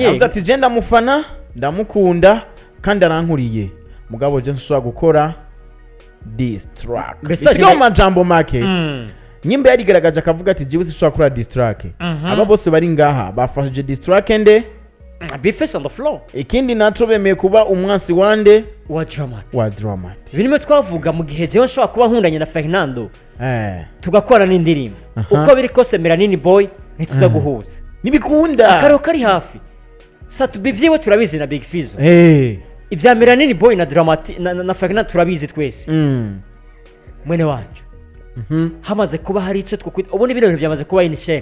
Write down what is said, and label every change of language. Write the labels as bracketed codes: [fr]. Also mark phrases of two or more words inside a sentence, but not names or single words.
[rn] avuze ati je ndamufana ndamukunda kandi arankuriye mugabo je nshobora gukora distrack bisigaye amajambo make nyimbe yarigaragaje akavuga ati jiwe sishobora gukora distrack aba bose bari ngaha bafashije distrack nde Bface on the floor ikindi naco bemeye kuba umwansi wande wa Dramatic birimo twavuga mu gihe jewe nshobora kuba nkundanye na Fernando tugakora n'indirimbo uko biri kose Melanini boy ntituza guhuza nibikunda akaro kari hafi Satubi vyewe turabizi na Big Fizzo ibya Melanini boy na Dramatic na Fernando turabizi twese mwene wacu hamaze kuba hari ico twakwita ubundi bino bintu byamaze kuba inishene